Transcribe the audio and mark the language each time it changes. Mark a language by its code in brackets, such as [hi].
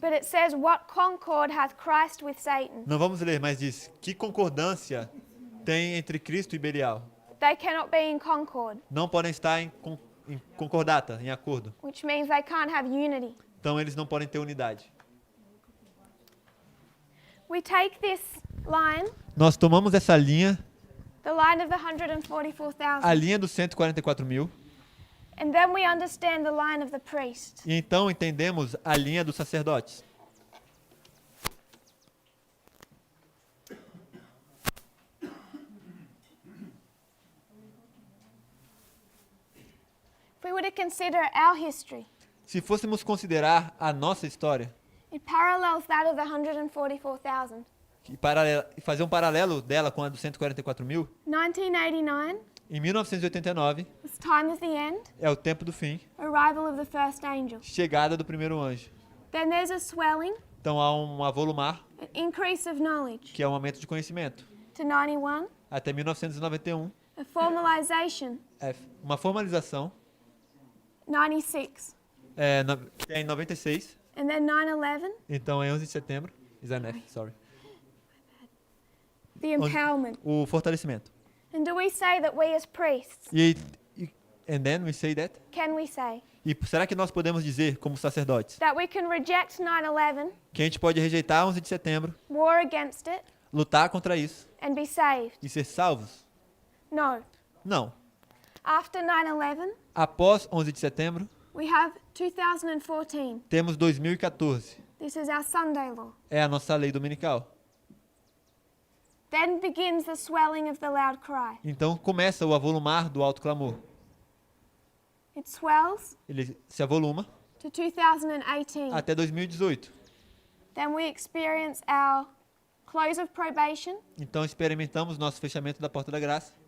[en] but it says, "What concord hath Christ with Satan?" [pt] Não vamos ler, mas diz: que concordância tem entre Cristo e Belial? [en] They cannot be in concord, [pt] Não podem estar em concordata, em acordo. [en] which means they can't have unity. [pt] Então eles não podem ter unidade. [en] We take this line, [pt] Nós tomamos essa linha, [en] the line of the [pt] a [en] 144,000, [pt] linha dos 144 mil, [en] and then we understand the line of the priest. [pt] e então entendemos a linha dos sacerdotes. [en] If we were to consider our history, [pt] Se fôssemos considerar a nossa história [en] it parallels that of the 144,000. [pt] e fazer um paralelo dela com a dos 144 mil, [en] 1989 [pt] em 1989 [en] was time of the end, [pt] é o tempo do fim, [en] arrival of the first angel. [pt] chegada do primeiro anjo. [en] Then there's a swelling, [pt] Então há um avolumar, [en] an increase of knowledge [pt] que é um aumento de conhecimento, [en] to 91, [pt] até 1991, [en] a formalization, [pt] uma formalização, [en] 96, [pt] que é em 96, [en] and then 9/11, [pt] então é 11 de setembro, [en] sorry, the empowerment. [pt] o fortalecimento. [en] And do we say that we as priests, And then we say that. can we say, [pt] E será que nós podemos dizer, como sacerdotes, [en] that we can reject 9/11, [pt] que a gente pode rejeitar 11 de setembro, [en] war against it, [pt] lutar contra isso [en] and be saved? [pt] e ser salvos? [en] No. [pt] Não. [en] After 9/11, [pt] Após 11 de setembro, [en] we have 2014. [pt] temos 2014. [en] This is our Sunday law. [pt] É a nossa lei dominical. [en] Then begins the swelling of the loud cry. [pt] Então começa o avolumar do alto clamor. [en] It swells [pt] Ele se avoluma [en] to 2018. [pt] até 2018. [en] Then we experience our close of probation, [pt] Então experimentamos nosso fechamento da porta da graça